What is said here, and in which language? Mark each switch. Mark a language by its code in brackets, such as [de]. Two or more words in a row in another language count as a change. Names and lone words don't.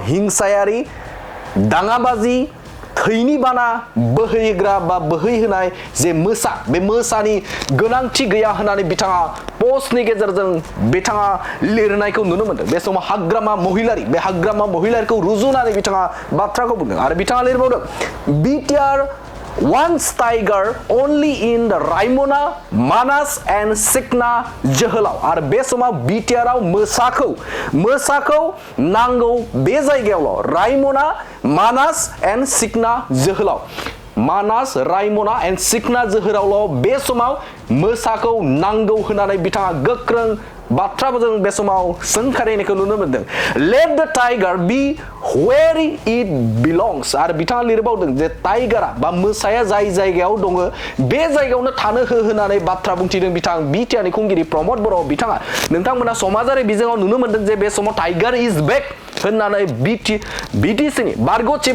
[brx] हिंसायारि दाङाबाजि थैनि बाना बोहैग्रा बा बोहैहोनाय जे मोसा बे मोसानि गोनांथि गैया होननानै बिथाङा पोस्टनि गेजेरजों बिथाङा लिरनायखौ नुनो मोनदों बे समाव हाग्रामा महिलारिखौ रुजुनानै बिथाङा बाथ्राखौ बुंदों आरो बिथाङा लिरबावदों बिटिआर [en] wants tiger only in the Raimona, Manas and Sikna [brx] जोहोलाव आरो बे समाव बिटिआरआव मोसाखौ नांगौ बे जायगायावल' रायमना मानास एन्ड सिकना जोहोलाव मानास रायमना एन्ड सिकना जोहोलावल' बे समाव मोसाखौ नांगौ होननानै बिथाङा गोख्रों बाथ्राफोरजों बे समाव सोंखारिनायखौ नुनो मोनदों [en] let the tiger be where it belongs [brx] आरो बिथाङा लिरबावदों जे टाइगारा बा मोसाया जाय जायगायाव दङ बे जायगायावनो थानो हो होननानै बाथ्रा बुंथिदों बिथां बिटिआर नि खुंगिरि प्रमद बर' बिथाङा नोंथांमोना समाजारि बिजोङाव नुनो मोनदों जे बे समाव [en] tiger is back [brx] होननानै बिटिसि नि [en] bureau chief